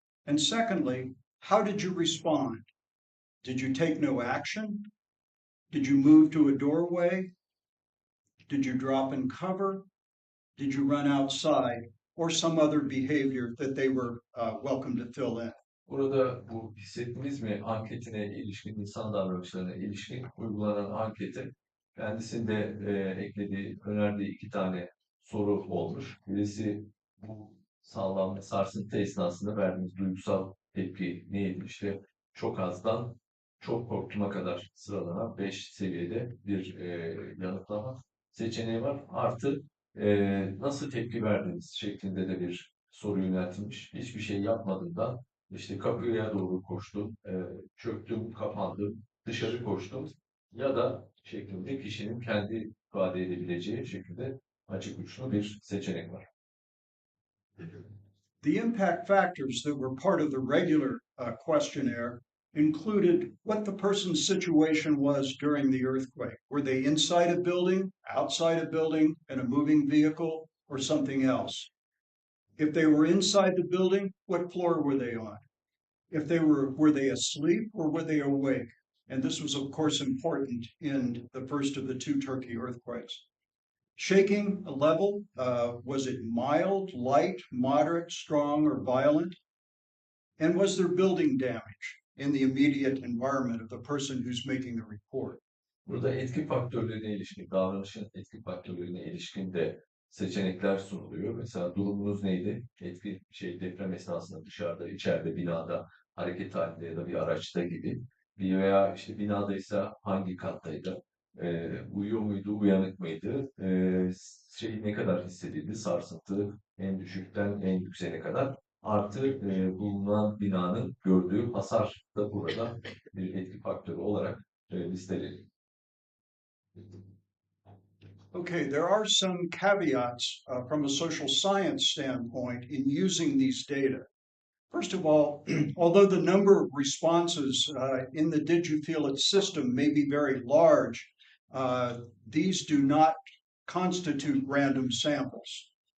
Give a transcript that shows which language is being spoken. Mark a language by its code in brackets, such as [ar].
[en] And secondly, how did you respond? Did you take no action? Did you move to a doorway? Did you drop and cover? Did you run outside? Or some other behavior that they were welcome to fill in? [tr] Burada bu hissettiniz mi anketine ilişkin, insan davranışlarına ilişkin uygulanan anketin kendisinde eklediği, önerdiği iki tane soru olmuş. Birisi bu sallanma, sarsıntı esnasında verdiğiniz duygusal tepki neydi? İşte çok azdan çok korktuğuma kadar sıralanan 5 seviyede bir yanıtlama seçeneği var. Artı nasıl tepki verdiniz şeklinde de bir soru yöneltilmiş. Hiçbir şey yapmadığından işte kapıya doğru koştum, çöktüm, kapandım, dışarı koştum ya da şeklinde kişinin kendi ifade edebileceği şekilde açık uçlu bir seçenek var. [en] The impact factors that were part of the regular questionnaire included what the person's situation was during the earthquake. Were they inside a building, outside a building, in a moving vehicle, or something else? If they were inside the building, what floor were they on? If they were they asleep or were they awake? And this was, of course, important in the first of the two Turkey earthquakes. Shaking level, was it mild, light, moderate, strong, or violent? And was there building damage in the immediate environment of the person who's making the report? [tr] Burada etki faktörlerine ilişkin, davranışın etki faktörlerine ilişkin de seçenekler sunuluyor. Mesela durumunuz neydi? Etki deprem esnasında dışarıda, içeride, binada, hareket halinde ya da bir araçta gibi. Veya işte binadaysa hangi kattaydı? Uyuyor muydu, uyanık mıydı? Ne kadar hissedildi? Sarsıntı en düşükten en yükseğine kadar. Artı bulunan binanın gördüğü hasar da burada bir etki faktörü olarak listeleniyor. [en] Okay, there are some caveats from a social science standpoint in using these data. First of all, although the number of responses in the Did You Feel It system may be very large, these do not constitute random samples.